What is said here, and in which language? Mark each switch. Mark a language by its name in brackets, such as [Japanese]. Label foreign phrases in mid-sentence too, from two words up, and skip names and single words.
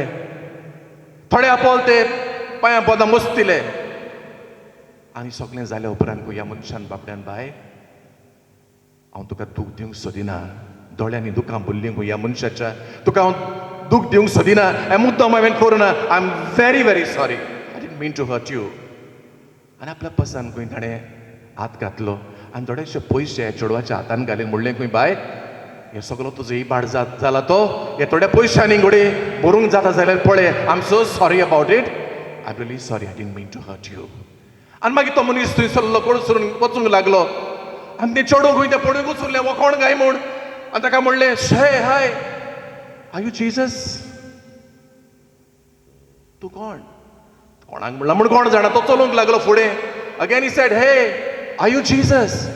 [Konkani] थोडे आपोल ते पांयां पोंदां मस्तिले. आनी सगळें जाल्या उपरांत ह्या मनशान बाबड्यान, बाय हांव तुका दूख दिवंक सोदिना. दोळ्यांनी दुखां भरलीं ह्या मनशाच्या. तुका हांव दूख दिवंक सोदिना. हें मुद्दम हांवें करूं ना. [English] I am very sorry. I didn't mean to hurt you. [Konkani] आनी आपल्या पर्सान खंय ताणें हात घातलो आनी थोडेशे पयशे चेडवाच्या हातान घालीन म्हणलें, खंय बाय हे सगळो तुजो इबाड जाला तो, हे थोड्या पयशांनी घोडे भरूंक जाता जाल्यार पळय. [English] I am so sorry about it. I am really sorry. I didn't mean to hurt you. [Konkani] आनी मागीर तो मनीस थंयसरलो कोण वचूंक लागलो आनी ते चेडूं खंय ते पडूंक उरले वो कोण काय म्हूण आनी ताका म्हणलें शे [English] hi are you Jesus [Konkani] तूं कोण कोणाक म्हणला म्हूण कोण जाणा तो चलूंक लागलो फुडें [English] again he said hey are you Jesus